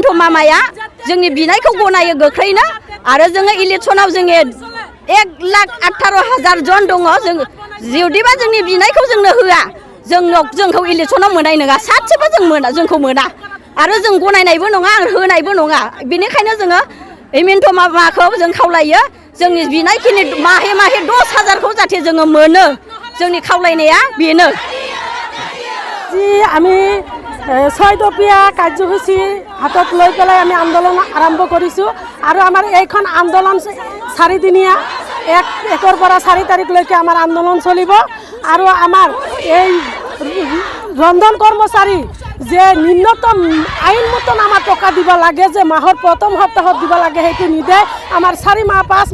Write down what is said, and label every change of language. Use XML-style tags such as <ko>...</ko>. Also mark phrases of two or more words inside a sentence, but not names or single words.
<brx>मामाया जोंनि बिनायखौ गनायो गोख्रैनो आरो जोङो इलेक्सनाव जोङो 1,18,000 जन दङ जों जुदिबा जोंनि बिनायखौ जोंनो होआ जोंखौ इलेक्सनाव मोननाय नङा सासेबो जोंखौ मोना आरो जों गनायनायबो नङा आरो होनायबो नङा बेनिखायनो जोङो हिमन्त मामाखौ जों खावलायो जोंनि बिनायखिनि माहे 10,000खौ जाहाथे जोङो मोनो जोंनि खावलायनाया बेनो</brx> <as>আমি 6 দফীয়া কাৰ্যসূচী হাতত লৈ পেলাই আমি আন্দোলন আৰম্ভ কৰিছোঁ আৰু আমাৰ এইখন আন্দোলন 4 দিনীয়া 1 পৰা 4 তাৰিখলৈকে আমাৰ আন্দোলন চলিব আৰু আমাৰ এই ৰন্ধন কৰ্মচাৰী যে ন্যূনতম আইন মতন আমাৰ টকা দিব লাগে যে মাহৰ প্ৰথম সপ্তাহত দিব লাগে সেইটো নিদে আমাৰ 4 মাহ 5</as>